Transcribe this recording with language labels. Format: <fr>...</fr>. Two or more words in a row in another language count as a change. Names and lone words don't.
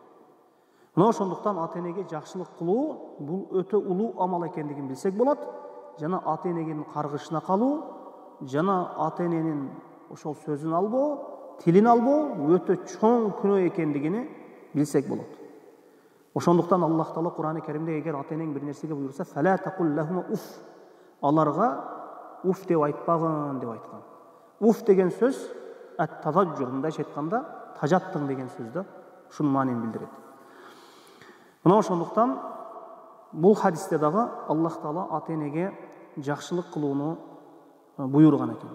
<ky>Мына ошондуктан ата-энеге жакшылык кылуу бул өтө улуу амал экендигин билсек болот. Жана ата-эненин каргышына калуу, жана ата-эненин ошол сөзүн албоо, тилин албоо өтө чоң күнөө экендигини билсек болот. Ошондуктан Аллах Таала Кур'ан-ы Керимде эгер ата-энең бир нерсеге буйрса,</ky> <ar>"فلا تقل لهم أف",</ar> <ky>аларга уф деп айтпагын деп айткан. Уф деген сөз ат-тазажжур, мындайча айтканда тажаттың деген сөз да ушунун маанин билдирет. Мына ошондуктан Бул хадисте дагы Аллах Таала ата-энеге жакшылык кылууну буйруган экен.</ky>